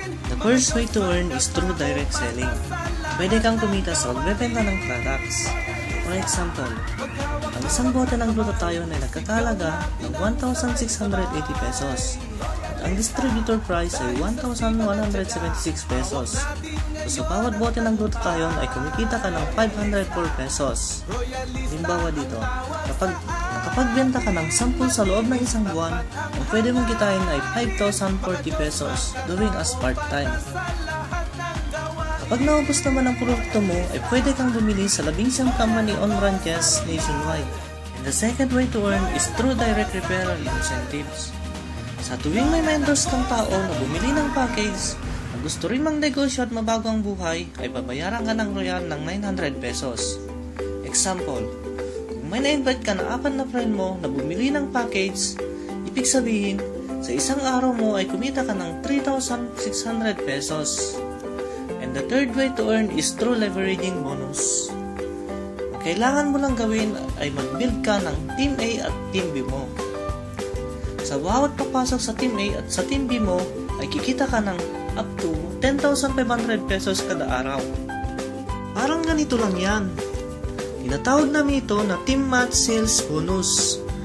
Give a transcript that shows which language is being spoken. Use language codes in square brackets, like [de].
[en] The first way to earn is through direct selling. [tl] Pwede kang kumita sa pagbebenta ng products. For example, ang isang bote ng glutathione ay nagkakalaga ng 1,680 pesos. At ang distributor price ay 1,176 pesos. So sa bawat bote ng glutathione ay kumikita ka ng 504 pesos. Halimbawa dito, kapag nakapagbenta ka ng 10 sa loob ng isang buwan, ang pwede mong kitain ay 5,040 pesos [en] doing as part-time. [tl] Kapag naubos naman ang produkto mo, ay pwede kang bumili sa 11 company on branches nationwide. [en] And the second way to earn is through direct referral incentives. [tl] Sa tuwing may ma-endorse kang tao na bumili ng package na gusto rin mang negosyo at mabago ang buhay, ay babayaran ka ng Royal ng 900 pesos. Example, kung may na-invite ka na 4 na friend mo na bumili ng package, ibig sabihin, sa isang araw mo ay kumita ka ng 3,600 pesos. [en] And the third way to earn is through leveraging bonus. [tl] Ang kailangan mo lang gawin ay mag-build ka ng Team A at Team B mo. Sa bawat papasok sa Team A at sa Team B mo, ay kikita ka ng up to 10,500 pesos kada araw. Parang ganito lang yan. Tinatawag namin ito na Team Match Sales Bonus.